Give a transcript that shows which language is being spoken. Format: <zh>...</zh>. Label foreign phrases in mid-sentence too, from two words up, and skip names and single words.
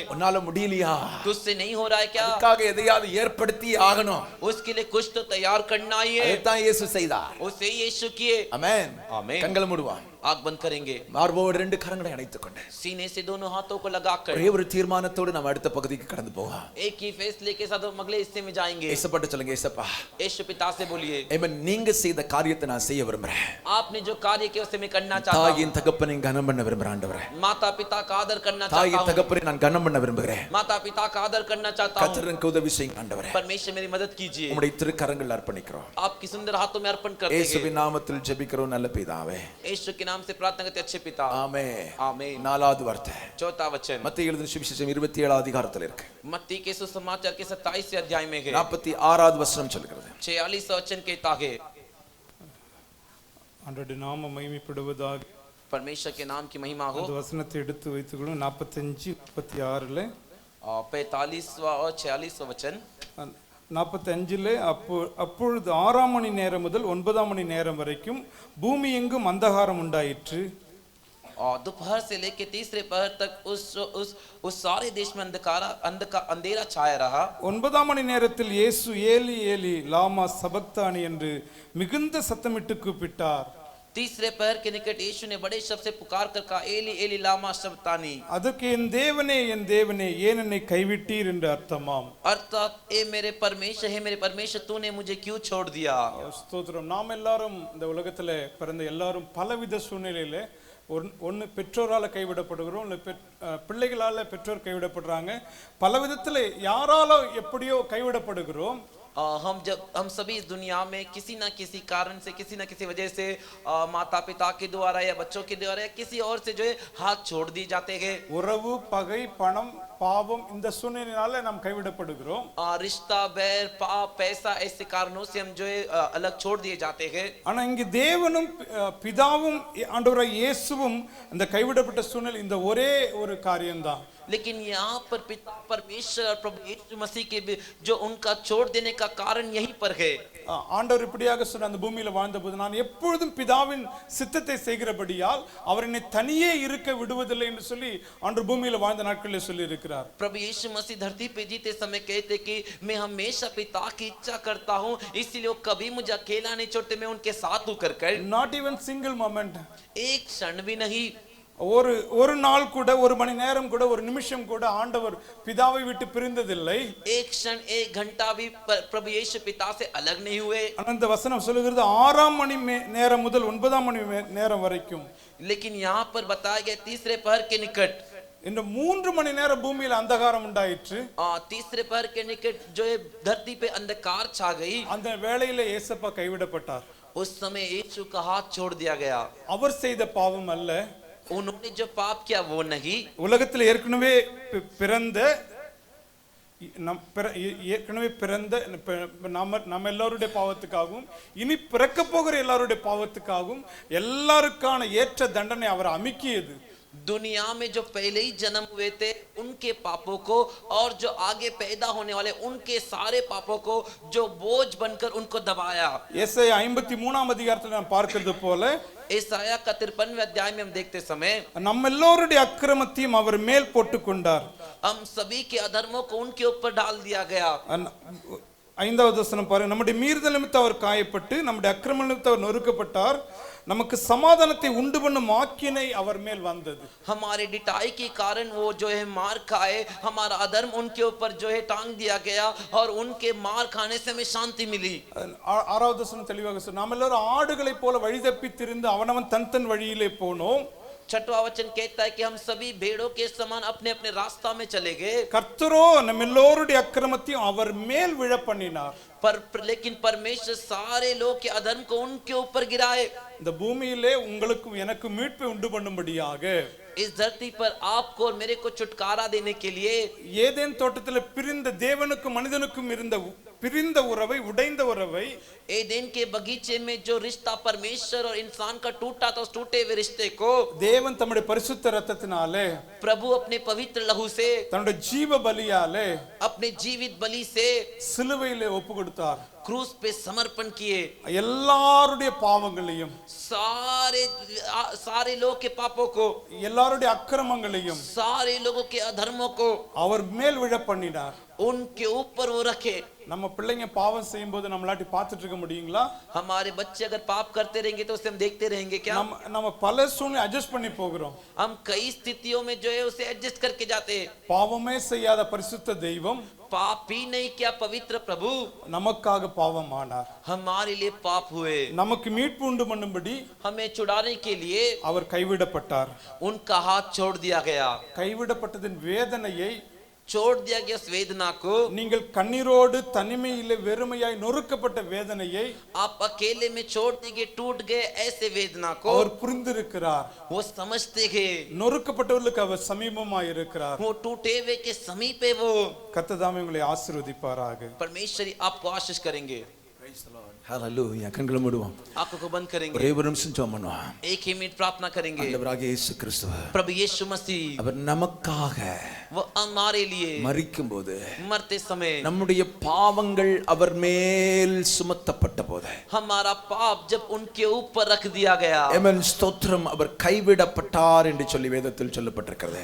<ta>உன்னால முடியலையா?</ta> <hi>तुझसे नहीं हो रहा है क्या?</hi> <ta>அதுக்காக எதையாவது ஏற்படுத்தி ஆகணும்.</ta> <hi>उसके लिए कुछ तो तैयार करना ही है।</hi> <ta>அதைத்தான் இயேசு செய்தார்.</ta> <hi>उसे यीशु किए।</hi> <ta>ஆமென்.</ta> <hi>आमीन।</hi> <ta>கண்களை மூடுவோம்.</ta> <hi>आंख बंद करेंगे।</hi> <ta>மார்போடு ரெண்டு கரங்களை அணைத்துக் கொண்டு</ta> <hi>सीने से दोनों हाथों को लगाकर</hi> <ta>ஒரே ஒரு தீர்மானத்தோடு நாம் அடுத்த பகுதிக்கு கடந்து போவோம்.</ta> <hi>एक ही फैसले के साथ हम अगले हिस्से में जाएंगे।</hi> <ta>ஏசப்பாட்ட சொல்லுங்க, ஏசப்பா</ta> <hi>यीशु पिता से बोलिए,</hi> <ta>ஆமென், நீங்க செய்த காரியத்தை நான் செய்ய விரும்புறேன்.</ta> <hi>आपने जो कार्य किया उसे मैं करना चाहता हूं।</hi> <ta>தாயின் தகப்பனை கனம் பண்ண விரும்புறேன் ஆண்டவரே.</ta> <hi>माता पिता का आदर करना चाहता</hi> <ta>தாயின்</ta> <hi>हूं।</hi> <ta>தகப்பனை நான் கனம் பண்ண விரும்புகிறேன்.</ta> <hi>माता पिता का आदर करना चाहता हूं।</hi> <ta>கர்த்தர் எனக்கு உதவி செய்யுங்க ஆண்டவரே.</ta> <hi>परमेश्वर मेरी मदद कीजिए।</hi> <ta>உம்முடைய திருக்கரங்களில் அர்ப்பணிக்கிறோம்.</ta> <hi>आपकी सुंदर हाथों में अर्पण करते हैं।</hi> <ta>இயேசுவின் நாமத்தில் ஜெபிக்கிறோம் நல்ல பிதாவே.</ta> <hi>यीशु के नाम से प्रार्थना करते अच्छे पिता।</hi> <ta>ஆமென்.</ta> <hi>आमीन।</hi> <ta>நாலாவது வார்த்தை</ta> <hi>चौथा वचन</hi> <ta>மத்தேயு எழுதின சுவிசேஷம் 27 அதிகாரத்தில் இருக்கு.</ta> <hi>मत्ती के सुसमाचार के 27 अध्याय में है।</hi> <ta>46வது வசனம் சொல்கிறது.</ta> <hi>46 वचन कहता है,</hi> <ta>ஆண்டவருடைய நாம மகிமைப்படுவதாக.</ta> <hi>परमेश्वर के नाम की महिमा हो।</hi> <ta>அந்த வசனத்தை எடுத்து வைத்துக்கொள்ளும்.</ta> <hi>45 36ல 45वां और 46वां वचन।</hi> <ta>45 அப்பொழுது 6ஆம் மணி நேரம் முதல் 9ஆம் மணி நேரம் வரைக்கும் பூமி எங்கும் அந்தகாரம் உண்டாயிற்று.</ta> <hi>और दोपहर से लेकर तीसरे पहर तक उस सारे देश में अंधेरा छाया रहा।</hi> <ta>9ஆம் மணி நேரத்தில் இயேசு</ta> <arc>אלי אלי למה שבקתני</arc> <ta>என்று மிகுந்த சத்தமிட்டு கூப்பிட்டார்.</ta> <hi>तीसरे पहर के निकट यीशु ने बड़े शब्द से पुकार कर कहा,</hi> <arc>אלי אלי למה שבקתני.</arc> <ta>அதற்கு என் தேவனே ஏன் என்னை கைவிட்டீர் என்று அர்த்தமாம்.</ta> <hi>अर्थात ए मेरे परमेश्वर तूने मुझे क्यों छोड़ दिया।</hi> <ta>ஸ்தோத்திரம். நாம் எல்லாரும் இந்த உலகத்துல பிறந்த எல்லாரும் பலவித சூழ்நிலையில ஒன்று பெற்றோரால் கைவிடப்படுகிறோம், இல்லை பிள்ளைகளால் பெற்றோர் கைவிடப்படுறாங்க. பல விதத்தில் யாரால எப்படியோ கைவிடப்படுகிறோம்.</ta> <hi>हम सभी इस दुनिया में किसी ना किसी कारण से, किसी ना किसी वजह से माता पिता के द्वारा या बच्चों के द्वारा या किसी और से जो है हाथ छोड़ दिए जाते हैं।</hi> <ta>உறவு பகை பணம் பாவம் இந்த சூழ்நிலையினால நாம் கைவிடப்படுகிறோம்.</ta> <hi>रिश्ता बैर पाप पैसा ऐसे कारणों से हम जो है अलग छोड़ दिए जाते हैं।</hi> <ta>ஆனா இங்க தேவனும் பிதாவும் ஆண்டவராகிய இயேசுவும் அந்த கைவிடப்பட்ட சூழ்நிலை இந்த ஒரே ஒரு காரியம்தான்.</ta> <hi>लेकिन यहाँ पर पिता परमेश्वर और प्रभु यीशु मसीह के भी जो उनका छोड़ देने का कारण यहीं पर है।</hi> <ta>ஆண்டவர் இப்படியாக சொன்ன அந்த பூமியில வாழ்ந்தபோது நான் எப்பொழுதும் பிதாவின் சித்தத்தை செய்கிறபடியால் அவர் என்னை தனியே இருக்க விடுவதில்லை என்று சொல்லி ஆண்டவர் பூமியில வாழ்ந்த நாட்களில் சொல்லி இருக்கிறார்.</ta> <hi>प्रभु यीशु मसीह धरती पे जीते समय कहते कि मैं हमेशा पिता की इच्छा करता हूँ, इसलिए वो कभी मुझे अकेला नहीं छोड़ते, मैं उनके साथ होकर कर।</hi> <en>not even single moment,</en> <hi>एक क्षण भी नहीं,</hi> <ta>ஒரு நாள் கூட, ஒரு மணி நேரம் கூட, ஒரு நிமிஷம் கூட ஆண்டவர் பிதாவை விட்டு பிரிந்ததில்லை.</ta> <hi>एक क्षण एक घंटा भी प्रभु यीशु पिता से अलग नहीं हुए।</hi> <ta>அந்த வசனம் சொல்லுகிறது 6 மணி நேரம் முதல் 9 மணி நேரம் வரைக்கும்.</ta> <hi>लेकिन यहाँ पर बताया गया तीसरे पहर के निकट,</hi> <ta>இந்த 3 மணி நேரம் பூமியில அந்தகாரம் உண்டாயிற்று.</ta> <hi>तीसरे पहर के निकट जो है धरती पे अंधकार छा गई।</hi> <ta>அந்த வேளையில இயேசப்பா கைவிடப்பட்டார்.</ta> <hi>उस समय यीशु का हाथ छोड़ दिया गया।</hi> <ta>அவர் செய்த பாவம் அல்ல,</ta> <hi>उन्होंने जो पाप किया वो नहीं,</hi> <ta>உலகத்தில் ஏற்கனவே பிறந்த நம்ம எல்லாருடைய பாவத்துக்காகவும் இனி பிறக்க போகிற எல்லாருடைய பாவத்துக்காகவும் எல்லாருக்கான ஏற்ற தண்டனை அவர் அமுக்கியது.</ta> <hi>दुनिया में जो पहले ही जन्म हुए थे उनके पापों को और जो आगे पैदा होने वाले उनके सारे पापों को जो बोझ बनकर उनको दबाया।</hi> <ta>ஏசாயா 53ஆம் அதிகாரத்தில் நாம் பார்க்கிறது போல</ta> <hi>ஏசாயா का 53वें अध्याय में हम देखते समय</hi> <ta>நம்ம எல்லாருடைய அக்கிரமத்தையும் அவர் மேல் போட்டுக் கொண்டார்.</ta> <hi>हम सभी के अधर्मों को उनके ऊपर डाल दिया गया।</hi> <ta>5வது வசனம் பாருங்க, நம்முடைய மீறுதல் நிமித்தம் அவர் காயப்பட்டு நம்முடைய அக்கிரம நிமித்தம் அவர் நொறுக்கப்பட்டார், நமக்கு சமாதானத்தை உண்டு பண்ணும் ஆக்கினை அவர் மேல் வந்தது.</ta> <hi>हमारे डिटाई के कारण वो जो है मार खाए, हमारा अधर्म उनके ऊपर जो है टांग दिया गया और उनके मार खाने से हमें शांति मिली।</hi> <ta>6வது வசனம் தெளிவாக சொல்லுது, நாம் எல்லாரும் ஆடுகளைப் போல வழி தப்பி திரிந்து அவனவன் தன் வழியிலே போனோம்.</ta> <hi>6वां वचन कहता है कि हम सभी भेड़ों के समान अपने अपने रास्ता में चले गए।</hi> <ta>கர்த்தரோ நம்ம எல்லாருடைய அக்கிரமத்தையும் அவர் மேல் விழ பண்ணினார்.</ta> <hi>लेकिन परमेश्वर सारे लोग के अधर्म को उनके ऊपर गिराए।</hi> <ta>இந்த பூமியிலே உங்களுக்கும் எனக்கு மீட்பை உண்டு பண்ணும்படியாக</ta> <hi>इस धरती पर आपको और मेरे को छुटकारा देने के लिए</hi> <ta>ஏதேன் தோட்டத்தில் பிரிந்த தேவனுக்கும் மனிதனுக்கும் இருந்த பிரிந்த உறவை, உடைந்த உறவை,</ta> <hi>एदेन के बगीचे में जो रिश्ता परमेश्वर और इंसान का टूटा था, उस टूटे हुए रिश्ते को</hi> <ta>தேவன் தம்முடைய பரிசுத்த இரத்தத்தினாலே,</ta> <hi>प्रभु अपने पवित्र लहू से,</hi> <ta>தன்னுடைய ஜீவ பலியாலே,</ta> <hi>अपने जीवित बलि से</hi> <ta>சிலுவையிலே ஒப்பு கொடுத்தார்.</ta> <hi>क्रूस पे समर्पण किए।</hi> <ta>எல்லாருடைய பாவங்களையும்,</ta> <hi>सारे लोग के पापों को,</hi> <ta>எல்லாருடைய அக்கிரமங்களையும்</ta> <hi>सारे लोगों के अधर्मों को</hi> <ta>அவர் மேல் விழ பண்ணினார்.</ta> <hi>उनके ऊपर वो रखे।</hi> <ta>நம்ம பிள்ளைங்க பாவம் செய்யும் போது நம்மளாட்டி பார்த்துட்டு இருக்க முடியுங்களா?</ta> <hi>हमारे बच्चे अगर पाप करते रहेंगे तो उसे हम देखते रहेंगे क्या?</hi> <ta>நம்ம பல சூழ்நிலை அட்ஜஸ்ட் பண்ணி போகிறோம்.</ta> <hi>हम कई स्थितियों में जो है उसे एडजस्ट करके जाते हैं।</hi> <ta>பாவமே செய்யாத பரிசுத்த தெய்வம்</ta> <hi>पाप ही नहीं किया पवित्र प्रभु</hi> <ta>நமக்காக பாவம் ஆனார்.</ta> <hi>हमारे लिए पाप हुए,</hi> <ta>நமக்கு மீட்பு உண்டு பண்ணும்படி</ta> <hi>हमें छुड़ाने के लिए</hi> <ta>அவர் கைவிடப்பட்டார்.</ta> <hi>उनका हाथ छोड़ दिया गया।</hi> <ta>கைவிடப்பட்டதின் வேதனையை,</ta> <hi>छोड़ दिया गया उस वेदना को,</hi> <ta>நீங்கள் கண்ணீரோடு தனிமையிலே வெறுமையாய் நொறுக்கப்பட்ட வேதனையை</ta> <hi>आप अकेले में छोड़ दिए, टूट गए ऐसे वेदना को</hi> <ta>அவர் புரிந்திருக்கிறார்.</ta> <hi>वो समझते हैं।</hi> <ta>நொறுக்கப்பட்டவர்களுக்கு அவர் சமீபமாய் இருக்கிறார்.</ta> <hi>वो टूटे हुए के समीप है वो।</hi> <ta>கர்த்தர் தாமே உங்களை ஆசீர்வதிப்பாராக.</ta> <hi>परमेश्वर आपको आशीष करेंगे।</hi> <ta>ஹalleluya. கண்களை மூடுவோம்,</ta> <hi>आंखों को बंद करेंगे,</hi> <ta>ஒரே ஒரு நிமிஷம் ஜெபம் பண்ணுவோம்.</ta> <hi>एक ही मिनट प्रार्थना करेंगे।</hi> <ta>ஆண்டவராகிய இயேசு கிறிஸ்து</ta> <hi>प्रभु यीशु मसीह</hi> <ta>அவர் நமக்காக</ta> <hi>वो हमारे लिए</hi> <ta>மரிக்கும் போது,</ta> <hi>मरते समय</hi> <ta>நம்முடைய பாவங்கள் அவர் மேல் சுமத்தப்பட்ட போது,</ta> <hi>हमारा पाप जब उनके ऊपर रख दिया गया,</hi> <ta>ஆமென் ஸ்தோத்திரம், அவர் கைவிடப்பட்டார் என்று சொல்லி வேதத்தில் சொல்லப்பட்டிருக்கிறது.</ta>